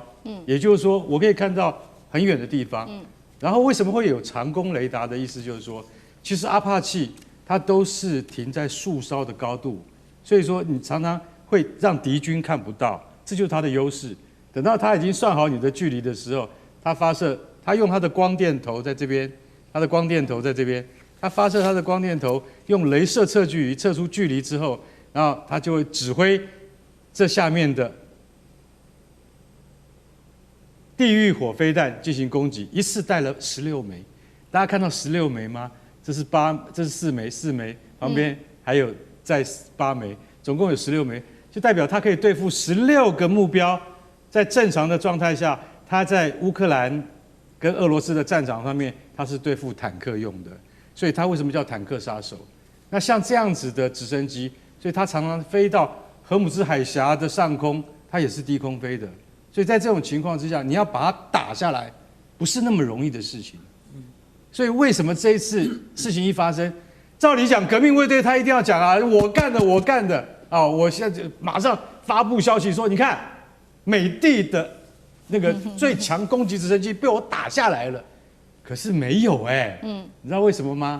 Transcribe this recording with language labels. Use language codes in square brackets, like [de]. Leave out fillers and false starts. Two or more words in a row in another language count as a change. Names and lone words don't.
[zh] 也就是說，我可以看到很遠的地方。然後為什麼會有長弓雷達的意思？就是說，其實阿帕契它都是停在樹梢的高度，所以說你常常會讓敵軍看不到，這就是它的優勢。等到它已經算好你的距離的時候，它發射。他用他的光電頭在這邊，他的光電頭在這邊，他發射他的光電頭，用雷射測距儀測出距離之後，然後他就會指揮這下面的地獄火飛彈進行攻擊，一次帶了16枚。大家看到16枚嗎？這是4枚，4枚旁邊還有再8枚，總共有16枚，就代表他可以對付16個目標。在正常的狀態下，他在烏克蘭跟俄羅斯的戰場上面，它是對付坦克用的，所以它為什麼叫坦克殺手？那像這樣子的直升機，所以它常常飛到荷姆茲海峽的上空，它也是低空飛的。所以在這種情況之下，你要把它打下來，不是那麼容易的事情。所以為什麼這一次事情一發生，照理講革命衛隊他一定要講啊，我幹的啊，我現在就馬上發布消息說，你看美帝的那個最強攻擊直升機被我打下來了，可是沒有你知道為什麼嗎？